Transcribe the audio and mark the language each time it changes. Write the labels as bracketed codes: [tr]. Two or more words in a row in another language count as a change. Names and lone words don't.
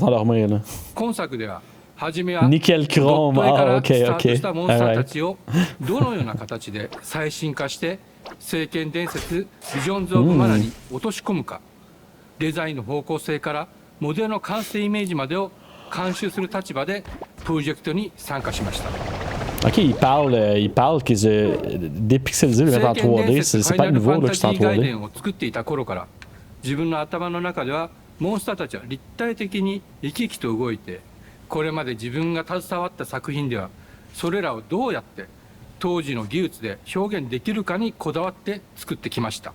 [ja] 今作では初めはドット絵からスタートしたモンスターたちをどのような形で最新化して聖剣伝説ビジョンズ・オブ・マナに落とし込むか、デザインの方向性からモデルの完成イメージまでを監修する立場でプロジェクトに参加しました。 [fr] Ok, il parle qu'ils dépixelisé le mettre en 3D, c'est pas nouveau là que c'est en 3D. [ja] を作っていた頃から自分の頭の中ではモンスターたちは立体的に生き生きと動いて、これまで自分が携わった作品ではそれらをどうやって当時の技術で表現できるかにこだわって作ってきました。